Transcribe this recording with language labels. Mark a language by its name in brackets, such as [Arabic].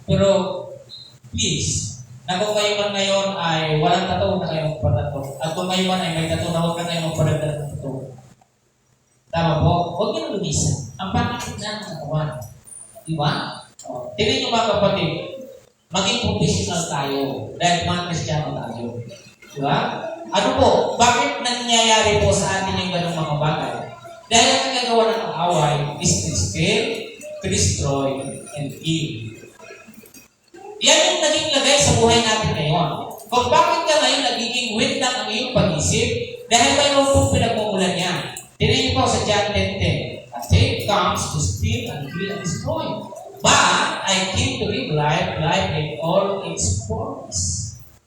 [Filipino] Pero, please, na kung kayo man ngayon ay walang tattoo na kayong patato, at kung kayo man ay may tattoo na huwag na kayong magpadagdag ng tattoo. Tama po? Huwag nyo lumisa. Ang pangit na ng katawan. Di ba? Tingnan nyo mga kapatid, maging professional tayo dahil mga Kristiyano tayo. Di ba? Ano po? Bakit nangyayari po sa atin yung ganong mga bagay? Dahil ang nagagawa ng away [English] is to steal, to destroy, and kill. [Filipino] Yan yung naging lagay sa buhay natin ngayon. Kung bakit ka ngayon nagiging weak lang ang iyong pag-isip, dahil mayroon pong pinagmumulan yan. Tingnan niyo po sa John 10:10. [English] A thief comes to steal and kill and destroy. But I came to give life, life in all its fullness.